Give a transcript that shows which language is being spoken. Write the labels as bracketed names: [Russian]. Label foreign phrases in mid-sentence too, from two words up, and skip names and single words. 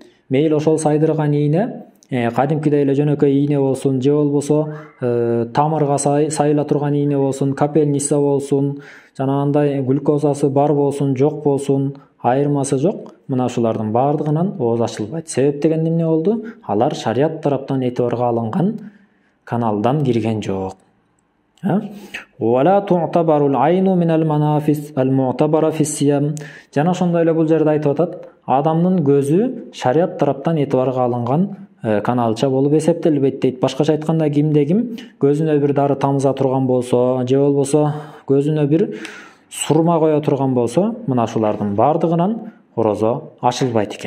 [Kyrgyz] Мейли ошол сайдырган ийне кадимкидей эле жөнөкөй ийне болсун, же болбосо тамырга сайыла турган ийне болсун, капельница болсун, жанагындай глюкозасы бар болсун, жок болсун, айырмасы жок. мына ушулардын баардыгынан ооз ачылбайт. Себеп деген эмне болду? Алар шарият тараптан этибарга алынган каналдан кирген жок. [Arabic] ولا تعتبر العين من المنافذ المعتبرة في الصيام. [Kyrgyz] Жана ошондой эле бул жерде айтып атат, адамдын көзү шарият тараптан этибарга алынган каналча болуп эсептелбейт дейт. Башкача айтканда, кимде ким көзүнө бир дары тамыза турган болсо, же болбосо көзүнө бир сурма коя турган болсо, мына ушулардын баардыгынан орозо ачылбайт экен.